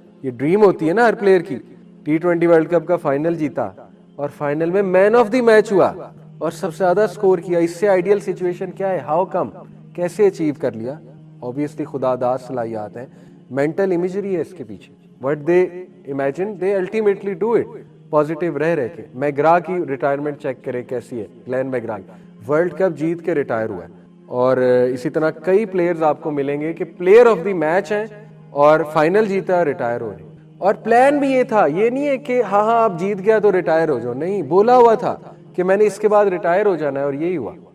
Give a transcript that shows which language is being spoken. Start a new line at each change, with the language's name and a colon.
Urdu: یہ ڈریم ہوتی ہے نا ہر پلیئر کی, T20 ورلڈ کپ کا فائنل جیتا, اور فائنل میں مین آف دی میچ ہوا, اور سب سے زیادہ سکور کیا. اس سے آئیڈیل سچویشن کیا ہے,
English: how come,
Urdu: کیسے اچیو کر لیا؟ obviously خدا داد صلاحیات ہیں, مینٹل امیجری ہے اس کے پیچھے.
English: what they imagine they ultimately do it.
Urdu: Positive رہ کے. میگرا کی ریٹائرمنٹ چیک کرے کیسی ہے, گلین میگرا ورلڈ کپ جیت کے ریٹائر ہوا ہے. اور اسی طرح کئی پلیئرز آپ کو ملیں گے کہ پلیئر آف دی میچ ہیں, اور فائنل جیتا ریٹائر ہو گئے. اور پلان بھی یہ تھا, یہ نہیں ہے کہ ہاں آپ جیت گیا تو ریٹائر ہو جاؤ, نہیں, بولا ہوا تھا کہ میں نے اس کے بعد ریٹائر ہو جانا ہے, اور یہی ہوا.